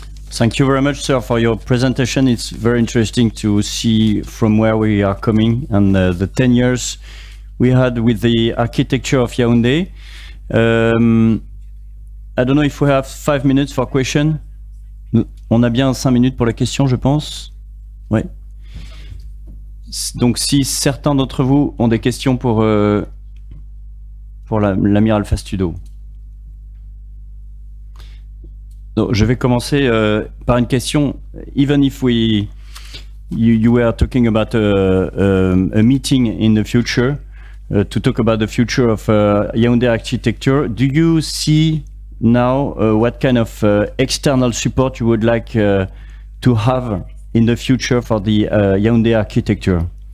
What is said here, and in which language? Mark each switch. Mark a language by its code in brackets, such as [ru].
[en] Thank you very much, sir, for your presentation. It's very interesting to see from where we are coming and the 10 years we had with the architecture of Yaoundé. I don't know if we have 5 minutes for question. [fr] On a bien 5 minutes pour la question, je pense. Oui. Donc, si certains d'entre vous ont des questions pour l'amiral Fastudo. Donc, je vais commencer par une question. [en] Even if you were talking about a meeting in the future to talk about the future of Yaoundé architecture, do you see now what kind of external support you would like to have in the future for the Yaoundé architecture?